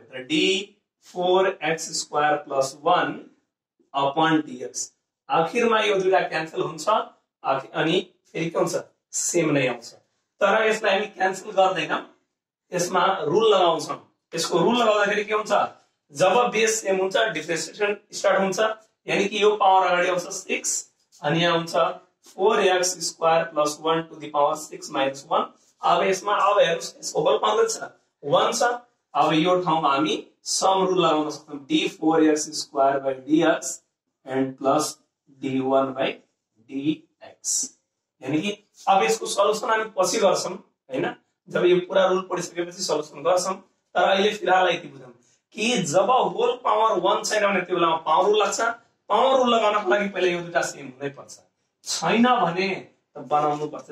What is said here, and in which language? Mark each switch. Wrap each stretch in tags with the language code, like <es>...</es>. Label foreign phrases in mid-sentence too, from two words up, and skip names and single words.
<ne>त d4x² + 1 अपन dx, आखिरमा यो दुईटा क्यान्सल हुन्छ अनि फेरि के हुन्छ, सेम नै आउँछ। तर यसलाई हामी क्यान्सल गर्दैनौं, यसमा रुल लगाउँछौं। यसको रुल लगाउँदाखेरि के हुन्छ, जब बेस सेम हुन्छ</ne> <en>differentiation start</en> <ne>हुन्छ,</ne> <hi>यानी कि</hi> <ne>यो पावर अगाडि आउँछ 6 अनि यहाँ हुन्छ 4x² + 1</ne> <en>to the power 6 - 1।</en> <ne>अब यसमा अब हेर्नुस्, यसको</ne> <en>whole power</en> <ne>छ 1 छ। अब यो ठाउँमा हामी</ne> <en>sum rule</en> <ne>लगाउन सक्छौं, d4x² dx</ne> <en>and plus</en> <ne>d1/dx,</ne> <hi>यानी कि</hi> <ne>अब यसको सल्युसन हामी पछि गर्छौं हैन, जब यो पूरा रुल पढिसकेपछि सल्युसन गर्छौं। तर अहिले फिलहाल यति बुझौं कि जब</ne> <en>whole power</en> <ne>1 छैन भने त्यो बेलामा</ne> <en>power rule</en> <ne>लाग्छ।</ne> <en>power rule</en> <ne>लगाउनको लागि पहिला यो दुईटा सेम हुनै पर्छ, छैन भने त बनाउनु पर्छ।</ne>